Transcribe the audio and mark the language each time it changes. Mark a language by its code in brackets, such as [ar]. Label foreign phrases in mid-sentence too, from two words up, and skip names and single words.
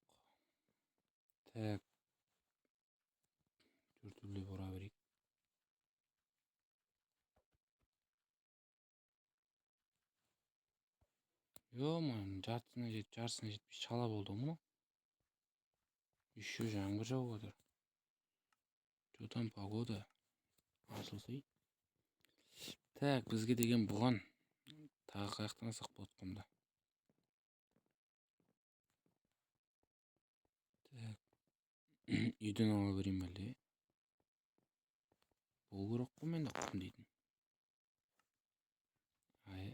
[kk] Так. Төртеулеп ұра берейік. Ё-моё, жартысына жетпей шала болды ғой мынау. Еще жаңбыр жауып отыр. [ru] Что там погода? [kk] Ашылсай. Так, бізге деген бұған тағы қаяқтан алсақ болады құмда. Так. Үйден ала берейін әлде. Бұл керек қой менде құм дейтін. Ай.